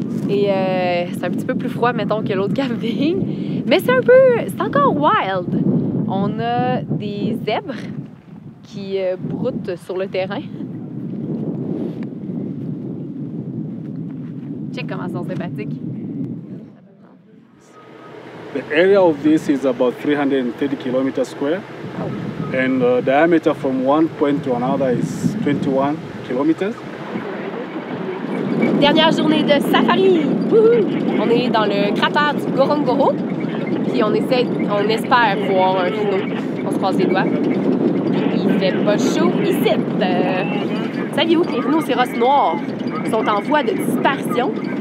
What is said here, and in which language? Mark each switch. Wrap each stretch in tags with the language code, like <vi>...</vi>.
<fr>Et c'est un petit peu plus froid, mettons, que l'autre camping. Mais c'est encore wild. On a des zèbres qui broutent sur le terrain. Check comment ils sont sympathiques.</fr> <en>The area of this is about 330 kilometers square, and the diameter from one point to another is 21 kilometers.</en> <fr>Dernière journée de safari! Wouhou! On est dans le cratère du Ngorongoro, puis on espère voir un rhino. On se croise les doigts. Il fait pas chaud ici. Saviez-vous que les rhinocéros noirs sont en voie de disparition?</fr>